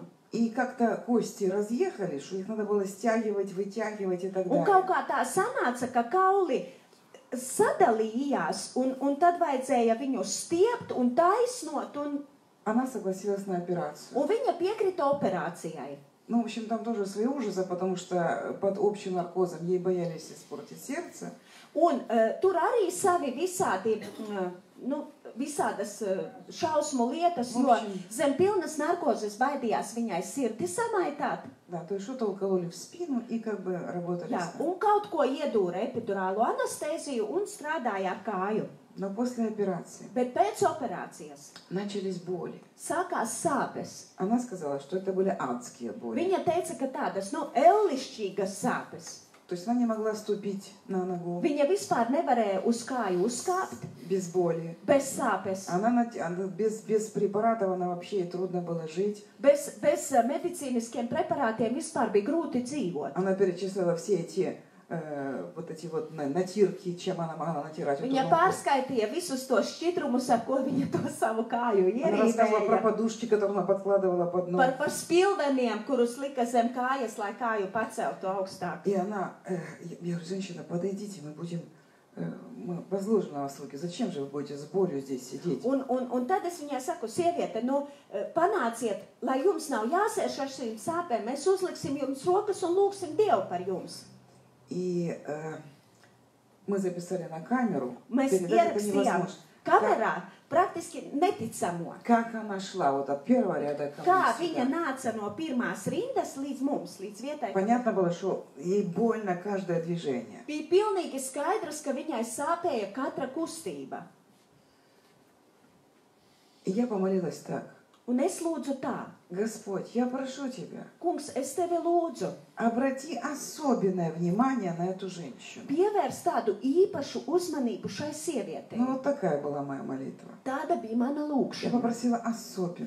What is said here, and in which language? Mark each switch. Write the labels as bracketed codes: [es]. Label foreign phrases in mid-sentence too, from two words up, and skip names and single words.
[ru] И как-то кости разъехали, что их надо было стягивать, вытягивать и так [lv] Un kaut [ru] далее. [lv] kā tā sanāca, ka kauli sadalījās, un tad vajadzēja viņu stiept un taisnot, [ru] Она согласилась на операцию. [lv] un viņa piekrita operācijai. [ru] В общем, там тоже свои ужасы, потому что под общим наркозом ей боялись испортить сердце. [lv] Un tur arī savi visādi, visādas šausmu lietas, jo zem pilnas narkozes baidījās viņai sirdi samaitāt. [ru] Да, то есть что-то укололи в спину и как бы работали [lv] Jā, [ru] с нами. [lv] un kaut ko iedūra epidurālo anestēziju un strādāja ar kāju. [ru] Но после операции [lv] Bet pēc operācijas [ru] начались боли. [lv] sākās sāpes. [ru] Она сказала, что это были адские боли. [lv] Viņa teica, ka tādas, ellišķīgas sāpes. [ru] То есть она не могла ступить на ногу [lv] Viņa vispār nevarēja uz kāju uzkāpt [ru] без боли. [lv] bez sāpes. [ru] Она без препаратов, она вообще ей трудно было жить. [lv] Bez medicīniskiem preparātiem vispār bija grūti dzīvot. [ru] Она перечислила все эти вот эти вот натирки, чем она могла натирать. [lv] Viņa pārskaitīja visus tos šķidrumus, ar ko viņa to savu kāju [ru] Она рассказывала про [lv] ierīvēja. [ru] подушки, которые она подкладывала под ногу. [lv] Par spilveniem, kurus lika zem kājas, lai kāju paceltu augstāk. [ru] И она, я говорю, женщина, подойдите, мы возложим на вас руки. Зачем же вы будете с болью здесь сидеть? [lv] Un tad es viņai saku, sieviete, panāciet, lai jums nav jāsēž ar šīm sāpēm, mēs uzliksim jums rokas un lūgsim Dievu par jums. [ru] И мы записали на камеру. [lv] Mēs [ru] Передать это [lv] ierakstījām [ru] невозможно. [lv] kamerā, praktiski neticamo. [ru] Как она шла вот от первого ряда ко [lv] Kā [ru] мне [lv] viņa [ru] сюда. [lv] nāca no pirmās rindas līdz mums, līdz vietai. [ru] Понятно было, что ей больно каждое движение. [lv] Bija pilnīgi skaidrs, ka viņai sāpēja katra kustība. [ru] И я помолилась так. [lv] Un es lūdzu tā, [ru] Господь, я прошу Тебя, [lv] kungs, es tevi lūdzu, [ru] обрати особенное внимание на эту женщину. [lv] pievērs tādu īpašu uzmanību šai sievietei. [ru] Ну, вот такая была моя молитва. [lv] Tāda bija mana [ru] Я [lv] lūkšana. [ru] попросила особенно.